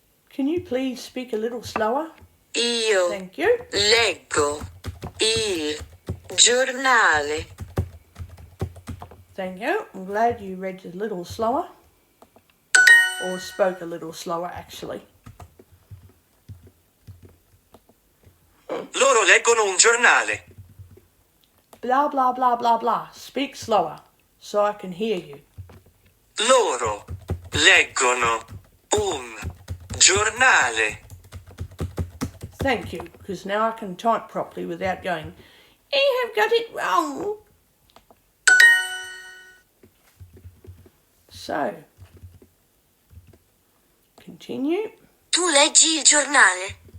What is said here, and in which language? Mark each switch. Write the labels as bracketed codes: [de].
[en] Can you please speak a little slower? [it] Io [en] Thank you. [it] leggo il giornale. [en] Thank you. I'm glad you read a little slower. Or spoke a little slower, actually. [it] Loro leggono un giornale. [en] Blah, blah, blah, blah, blah. Speak slower, so I can hear you. [it] Loro leggono un giornale. [en] Thank you, because now I can type properly without going, you have got it wrong. So, continue. [it] Tu leggi il giornale.